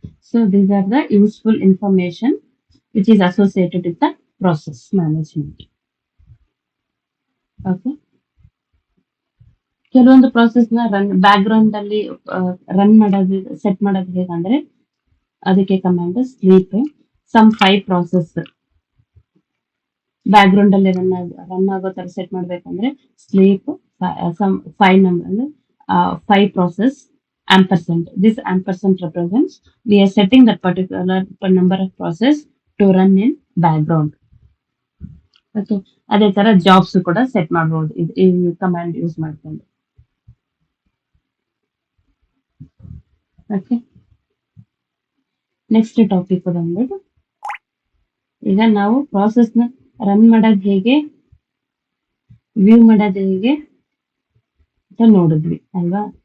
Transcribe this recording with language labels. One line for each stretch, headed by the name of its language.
English: So these are the useful information which is associated with the process management. Okay.
Kannada: ಕೆಲವೊಂದು process ನ back ground ಅಲ್ಲಿ run ಮಾಡೋದು, set ಮಾಡೋದು ಹೇಗಂದ್ರೆ ಅದಕ್ಕೆ command sleep. Some 5 process back ground ಅಲ್ಲಿ run ಆಗೋ ತರ ಸೆಟ್ ಮಾಡ್ಬೇಕಂದ್ರೆ ಸ್ಲೀಪ್ ಸಮ್ 5 ನಂಬರ್ ಅಂದ್ರೆ 5 process
English: ampersand. This ampersand represents we are setting that particular number of process to run in background.
Kannada: Okay, ಅದೇ ತರ ಜಾಬ್ಸ್ ಕೂಡ ಸೆಟ್ ಮಾಡಬಹುದು ಈ ಕಮಾಂಡ್ ಯೂಸ್ ಮಾಡ್ಕೊಂಡು. ಓಕೆ, ನೆಕ್ಸ್ಟ್ ಟಾಪಿಕ್ ಬಂದ್ಬಿಟ್ಟು ಈಗ ನಾವು ಪ್ರಾಸೆಸ್ ನ ರನ್ ಮಾಡೋದು ಹೇಗೆ, ವ್ಯೂ ಮಾಡೋದು ಹೇಗೆ ಅಂತ ನೋಡಿದ್ವಿ ಅಲ್ವಾ.